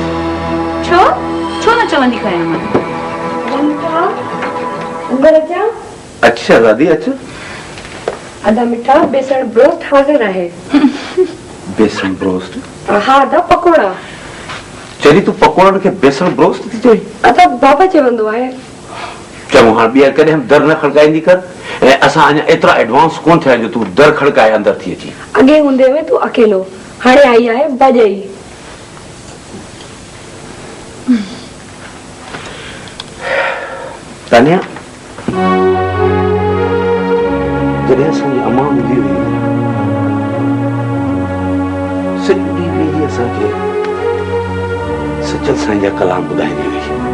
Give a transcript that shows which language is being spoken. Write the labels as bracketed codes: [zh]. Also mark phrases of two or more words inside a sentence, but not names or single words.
[sd] छो न चवंदी कयां मां? अंदर अचां? अच्छा दादी अच्छा। अदा मिठा बेसण ब्रोस्ट हाज़िर आहे। बेसण ब्रोस्ट? हा अदा पकोड़ा। चरी तू पकोड़न के बेसण ब्रोस्ट थी चई? अदा बाबा चवंदो आहे। चलो हां ॿीहर कॾहिं हम दर न खड़काईंदी कर। ऐं असां अञा एतिरा एडवांस कोन थिया जो तू दर खड़काए अंदर थी अची। अॻे हूंदे हुए तू अकेलो, हाणे आई आहे बजाई। तानिया, जॾहिं असांजी अम्मा हूंदी हुई सॼो ॾींहुं वेही असांखे सचल साईं जा कलाम ॿुधाईंदी हुई।